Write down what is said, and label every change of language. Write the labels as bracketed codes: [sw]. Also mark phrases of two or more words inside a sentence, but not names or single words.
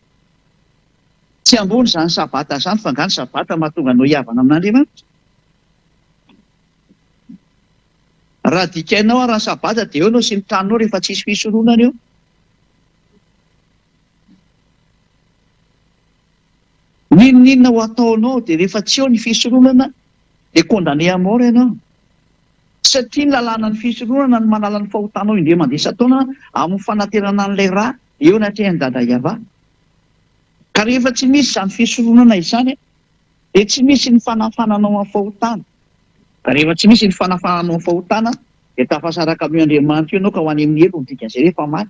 [mg] Tsy ambony zany sabata zany, fa nga ny sabata mahatonga anao hiavana amin'Andriamanitra. Raha dikainao raha sabata dia eo ianao sy ny tranonao rehefa tsisy fisoronana eo. Ninona ho ataonao dia rehefa tsy eo ny fisoronana dia [fr] condamné à mort [mg] ianao. Satria ny lalàna ny fisoronana ny manala ny fahotanao indray mandeha isan-taona amin'ny fanaterana an'ilay rà eo ny atrehan'ny dada Iava. Ka rehefa tsy misy izany fisoronana izany dia tsy misy ny fanafananao amin'ny fahotana. Ka rehefa tsy misy ny fanafananao amin'ny fahotana dia tafasaraka amin'ny Andriamanitra ianao ka ho any amin'ny elo dikan'izay rehefa maty.